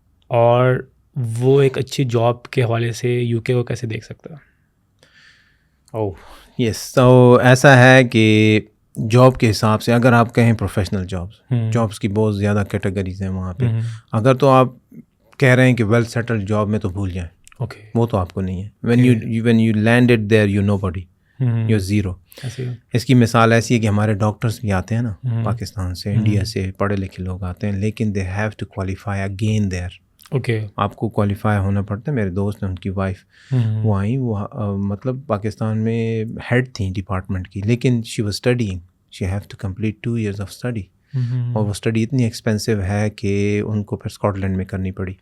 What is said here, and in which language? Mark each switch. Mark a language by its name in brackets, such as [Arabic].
[Urdu] اور وہ ایک اچھی جاب کے حوالے سے یو کے کو کیسے دیکھ سکتا ہے؟ یس, تو ایسا ہے کہ جاب کے حساب سے اگر آپ کہیں پروفیشنل جابس کی بہت زیادہ کیٹیگریز ہیں وہاں پہ. اگر تو آپ کہہ رہے ہیں کہ ویل سیٹلڈ جاب میں تو بھول جائیں, وہ تو آپ کو نہیں ہے. [English] when you landed there you nobody, you're zero. [Urdu] اس کی مثال ایسی ہے کہ ہمارے ڈاکٹرس بھی آتے ہیں نا پاکستان سے, انڈیا سے, پڑھے لکھے لوگ آتے ہیں, لیکن they have to qualify again there. آپ کو کوالیفائی ہونا پڑتا ہے. میرے دوست نے, ان کی وائف وہ آئیں, وہ مطلب پاکستان میں ہیڈ تھیں ڈپارٹمنٹ کی, لیکن she was studying, she have to complete 2 years of study, اور وہ اسٹڈی اتنی ایکسپینسو ہے کہ ان کو پھر اسکاٹ لینڈ میں کرنی پڑی.